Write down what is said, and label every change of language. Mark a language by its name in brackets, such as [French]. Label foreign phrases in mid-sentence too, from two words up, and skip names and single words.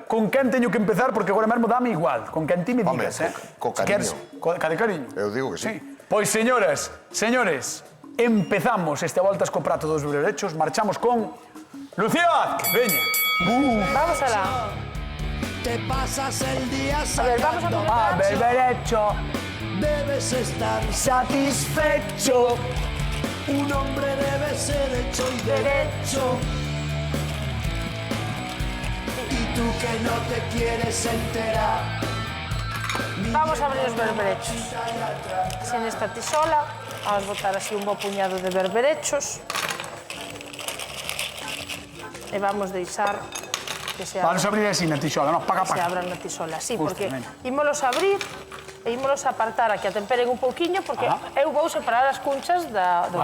[Galician] Con quen teño que empezar? Porque agora mesmo dame igual. Con quen ti me Home, digas, co Si cariño. Ca de cariño? Eu digo que sí. Pois, señoras, señores, empezamos este Voltas co prato dos berberechos, marchamos con Lucía Vázquez, veña. Vamos alá. [Spanish] Te pasas el día [Galician] A ver, vamos a [Spanish] sacando, Ah, berberecho, debes estar. satisfecho. Un hombre debe ser hecho y derecho. Y tú que no te quieres enterar. [Galician] Vamos a abrir os berberechos. Así nesta tisola, vamos botar así un bo puñado de berberechos. E vamos deixar que se Vamos a abrir así na tixola, no, paga, se paga. abran na tisola, sí, Justo, porque venga. ímolos abrir e ímolos apartar a que a temperen un pouquiño, porque eu vou separar as cunchas do